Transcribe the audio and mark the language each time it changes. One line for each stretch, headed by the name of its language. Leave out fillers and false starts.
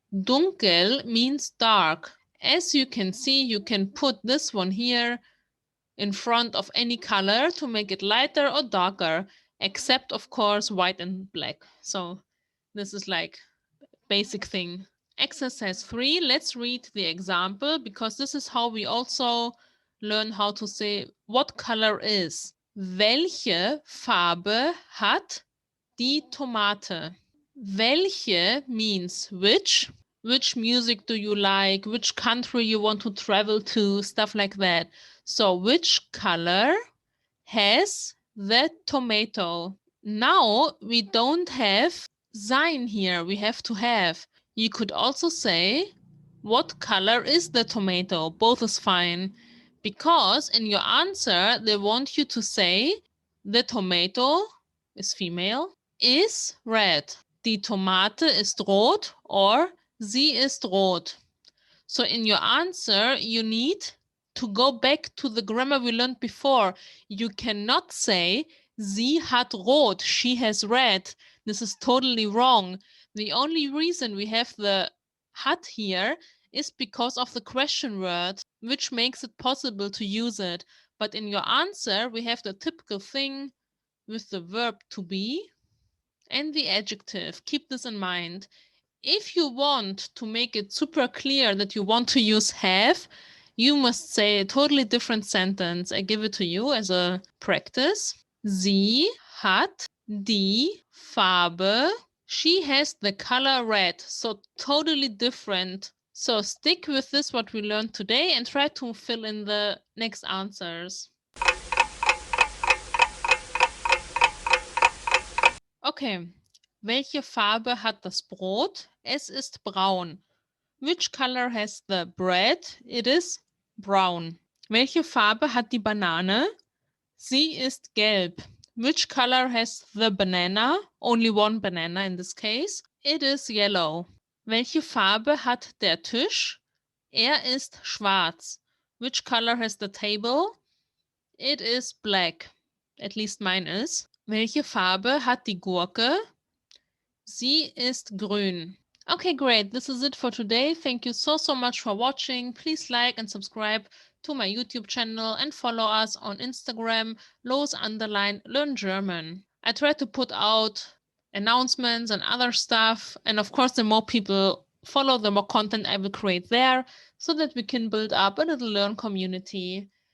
English: Dunkel means dark. As you can see, you can put this one here in front of any color to make it lighter or darker, except of course white and black. So this is like basic thing. Exercise 3, let's read the example because this is how we also learn how to say what color is.
German: Welche Farbe hat die Tomate?
English: Welche means which. Which music do you like? Which country you want to travel to? Stuff like that. So which color has the tomato? Now we don't have sein here. We have to have. You could also say, what color is the tomato? Both is fine. Because in your answer, they want you to say, the tomato is female, is red.
German: Die Tomate ist rot or sie ist rot.
English: So in your answer, you need to go back to the grammar we learned before. You cannot say,
German: sie hat rot,
English: she has red. This is totally wrong. The only reason we have the hat here is because of the question word, which makes it possible to use it. But in your answer, we have the typical thing with the verb to be and the adjective. Keep this in mind. If you want to make it super clear that you want to use have, you must say a totally different sentence. I give it to you as a practice.
German: Sie hat die Farbe.
English: She has the color red. So totally different. So stick with this, what we learned today, and try to fill in the next answers. Okay.
German: Welche Farbe hat das Brot? Es ist braun.
English: Which color has the bread? It is brown.
German: Welche Farbe hat die Banane? Sie ist gelb.
English: Which color has the banana? Only one banana in this case. It is yellow.
German: Welche Farbe hat der Tisch? Er ist schwarz.
English: Which color has the table? It is black. At least mine is.
German: Welche Farbe hat die Gurke? Sie ist grün.
English: Okay, great. This is it for today. Thank you so much for watching. Please like and subscribe to my YouTube channel and follow us on Instagram, _learn German. I try to put out announcements and other stuff. And of course, the more people follow, the more content I will create there so that we can build up a little Learn community.